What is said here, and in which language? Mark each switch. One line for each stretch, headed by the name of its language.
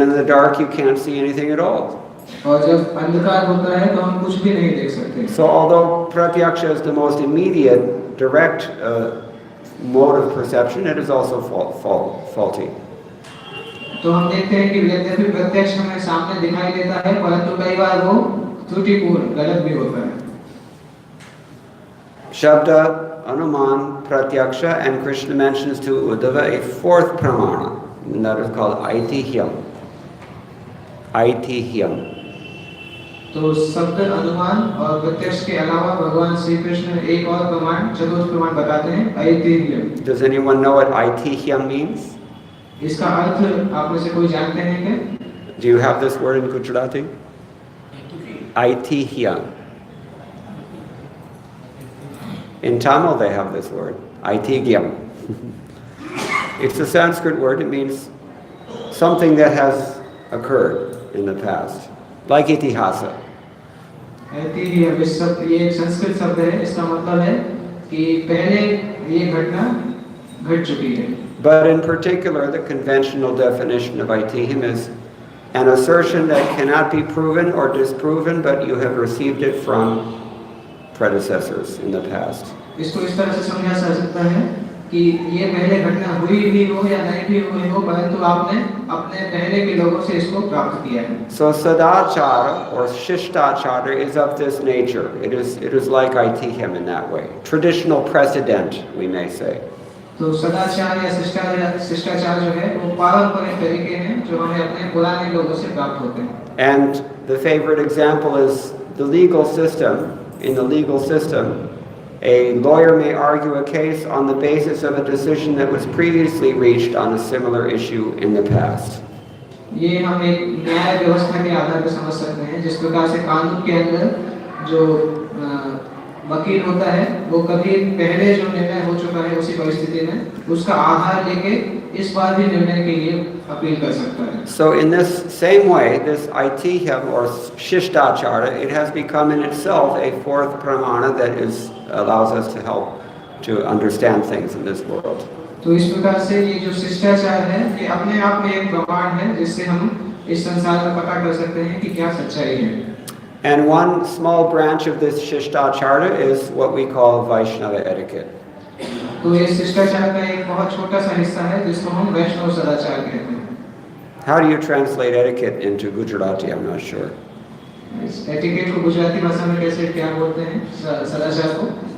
English: And in the dark, you can't see anything at all.
Hindi: और जब अंधकार होता है, तो हम कुछ भी नहीं देख सकते।
English: So although pratyaksha is the most immediate, direct mode of perception, it is also faulty.
Hindi: तो हम देखते हैं कि यद्यपि प्रत्यक्ष हमें सामने दिखाई देता है, परंतु कई बार वो त्रुटिपूर्ण, गलत भी होता है।
English: Shabda, Anuman, Pratyaksha, and Krishna mentions to Uddhava a fourth pramana, and that is called Aitihyam. Aitihyam.
Hindi: तो शब्द, अनुमान और प्रत्यक्ष के अलावा भगवान श्री कृष्ण एक और प्रमाण, चतुर्थ प्रमाण बताते हैं, ऐतिह्यम।
English: Does anyone know what Aitihyam means?
Hindi: इसका अर्थ आप में से कोई जानते हैं क्या?
English: Do you have this word in Gujarati? Aitihyam. In Tamil they have this word, Aitihyam. It's a Sanskrit word. It means something that has occurred in the past, like itihasa.
Hindi: ऐतिह्यम इस शब्द, ये एक संस्कृत शब्द है, इसका मतलब है कि पहले ये घटना घट चुकी है।
English: But in particular, the conventional definition of aitihyam is an assertion that cannot be proven or disproven, but you have received it from predecessors in the past.
Hindi: इसको इस तरह से समझा जा सकता है कि ये पहले घटना हुई भी हो या नहीं भी हुई हो, परंतु आपने अपने पहले के लोगों से इसको प्राप्त किया है।
English: So sadachara or shishtachara is of this nature. It is like aitihyam in that way. Traditional precedent, we may say.
Hindi: तो सदाचार या शिष्टाचार जो है वो पारंपरिक तरीके हैं जो हमें अपने पुराने लोगों से प्राप्त होते हैं।
English: And the favorite example is the legal system. In the legal system, a lawyer may argue a case on the basis of a decision that was previously reached on a similar issue in the past.
Hindi: ये हम एक न्याय व्यवस्था के आधार पर समझ सकते हैं, जिस प्रकार से कानून के अंदर जो वकील होता है वो कभी पहले जो निर्णय हो चुका है उसी परिस्थिति में उसका आधार लेके इस बार भी निर्णय के लिए अपील कर सकता है।
English: So in this same way, this aitihyam or shishtachara, it has become in itself a fourth pramana that allows us to help to understand things in this world.
Hindi: तो इस प्रकार से ये जो शिष्टाचार है ये अपने आप में एक प्रमाण है जिससे हम इस संसार में पता कर सकते हैं कि क्या सच्चाई है।
English: And one small branch of this shishtachara is what we call Vaishnava etiquette.
Hindi: तो ये शिष्टाचार का एक बहुत छोटा सा हिस्सा है जिसको हम वैष्णव सदाचार कहते हैं।
English: How do you translate etiquette into Gujarati? I'm not sure.
Hindi: Etiquette को गुजराती भाषा में कैसे क्या बोलते हैं सदाचार को?